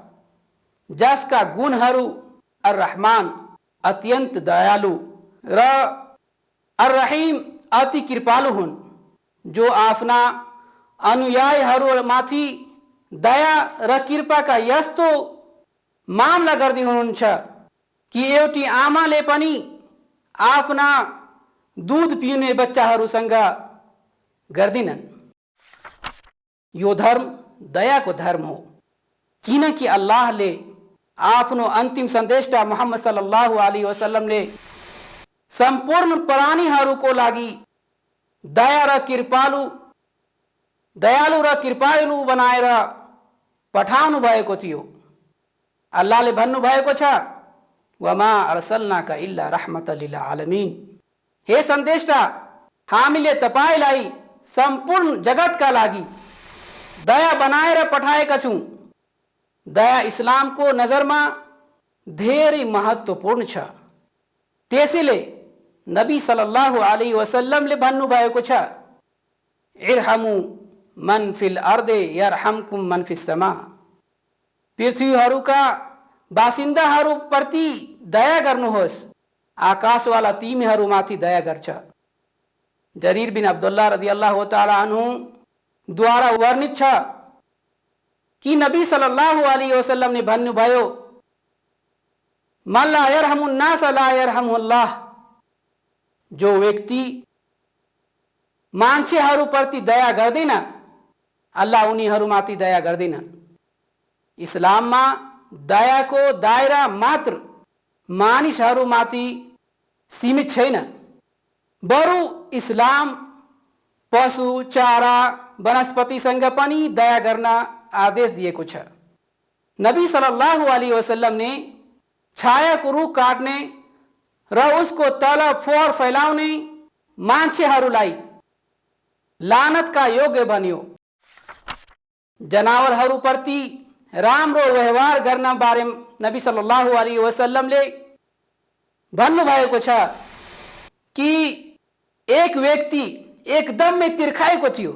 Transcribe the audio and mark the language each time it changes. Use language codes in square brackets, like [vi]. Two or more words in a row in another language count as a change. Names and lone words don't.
[ne] जसका गुणहरू अर रहमान अत्यन्त दयालु र अर रहीम अति कृपालु हुन्, जो आफ्ना अनुयायीहरूमाथि दया र कृपाका यस्तो मामला गर्दै हुनुहुन्छ कि एउटी आमाले पनि आफ्ना दूध पिउने बच्चाहरूसँग गर्दिनन्। यो धर्म दयाको धर्म हो, किनकि अल्लाहले आफ्नो अन्तिम सन्देशटा मोहम्मद [ar] صلى الله عليه وسلم [ne] सम्पूर्ण प्राणीहरूको लागि दयालु र कृपालु बनाएर पठाउनु भएको थियो। अल्लाहले भन्नुभएको छ, [ar] وما أرسلناك إلا رحمة للعالمين. [ne] हे सन्देशटा, हामीले तपाईलाई सम्पूर्ण जगतका लागि दया बनाएर पठाएका छौं। दया इस्लामको नजरमा धेरै महत्त्वपूर्ण छ। त्यसैले नबी [ar] صلى الله عليه وسلم [ne] भन्नुभएको छ, [ar] ارحموا من في الأرض يرحمكم من في السماء. [ne] पृथ्वीहरूका बासिन्दाहरूप्रति दया गर्नुहोस्, आकाशवाला तिमीहरूमाथि दया गर्छ। [ar] जरीर बिन अब्दुल्लाह رضي الله تعالى عنه [ne] द्वारा वर्णित छ कि नबी [ar] صلى الله عليه وسلم [ne] ने भन्नुभयो, [ar] من لا يرحم الناس لا يرحمه الله. [ne] जो व्यक्ति मान्छेहरूप्रति दया गर्दैन, अल्लाह उनीहरूमाथि दया गर्दैन। इस्लाममा दयाको दायरा मात्र मानिसहरूमाथि सीमित छैन, बरु इस्लाम पशु चारा वनस्पतिसँग पनि दया गर्न आदेश दिएको छ। नबी [ar] صلى الله عليه وسلم [ne] ने छायाको रुख काट्ने र उसको तल फोहोर फैलाउने मान्छेहरूलाई लानतका योग्य बन्यो। जनावरहरूप्रति राम्रो व्यवहार गर्न बारे नबी [ar] صلى الله عليه وسلم [ne] भन्नुभएको छ कि एक व्यक्ति एकदमै तिर्खाएको थियो।